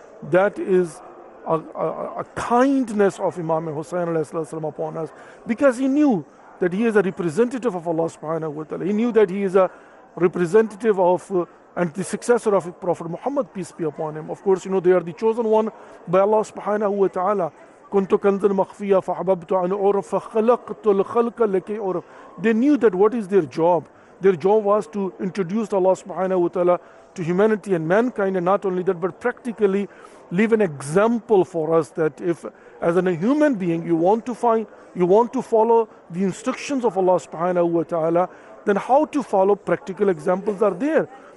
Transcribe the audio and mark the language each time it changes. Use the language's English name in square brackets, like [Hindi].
[English] That is a kindness of Imam Hussain alayhi salatu wasalam upon us, because he knew that he is a representative of Allah subhanahu wa ta'ala. He knew that he is a representative of and the successor of Prophet Muhammad, peace be upon him. Of course, they are the chosen one by Allah subhanahu wa ta'ala. [Arabic] كنت كنزا مخفيا فحببت أن أعرف فخلقت الخلق لكي أعرف. [English] They knew that what is their job. Their job was to introduce Allah subhanahu wa ta'ala to humanity and mankind, and not only that, but practically leave an example for us that if as a human being you want to follow the instructions of Allah subhanahu wa ta'ala, then how to follow practical examples are there.